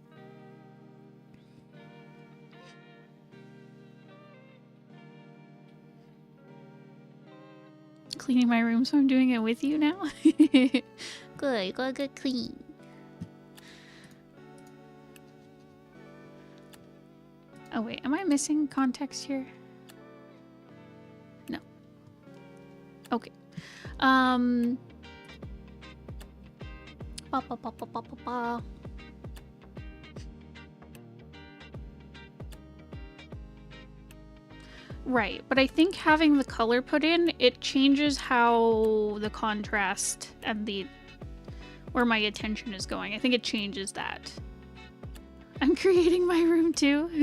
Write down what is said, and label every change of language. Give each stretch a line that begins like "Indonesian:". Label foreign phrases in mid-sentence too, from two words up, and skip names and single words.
English: Cleaning my room, so I'm doing it with you now. Good, you gotta get clean. Oh wait, am I missing context here? No. Okay. Ba, ba, ba, ba, ba, ba, ba. Right, but I think having the color put in, it changes how the contrast and where my attention is going. I think it changes that. I'm creating my room too.